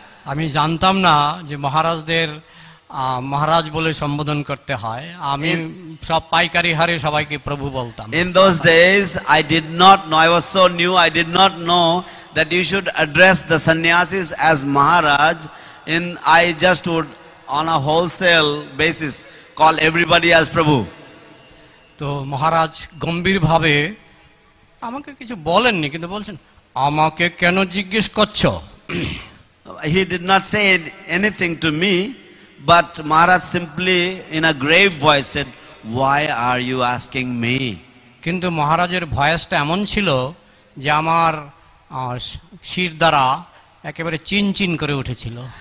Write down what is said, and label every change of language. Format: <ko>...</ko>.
<bn>আমি জানতাম না যে মহারাজদের মহারাজ বলে সম্বোধন করতে হয়। আমি সব পাইকারি হারে সবাইকে প্রভু বলতাম।</bn> <en>In those days I did not know, I was so new, I did not know that you should address the sannyasis as Maharaj. I just would on a wholesale basis call everybody as Prabhu.</en> <bn>তো মহারাজ গম্ভীর ভাবে আমাকে কিছু বলেননি, কিন্তু বলছেন, আমাকে কেন জিজ্ঞেস করছো?</bn> <en>He did not say anything to me, but Maharaj simply in a grave voice said, why are you asking me?</en> <bn>কিন্তু মহারাজের ভয়েসটা এমন ছিল যে আমার শির দ্বারা একেবারে চিনচিন করে উঠেছিল।</bn>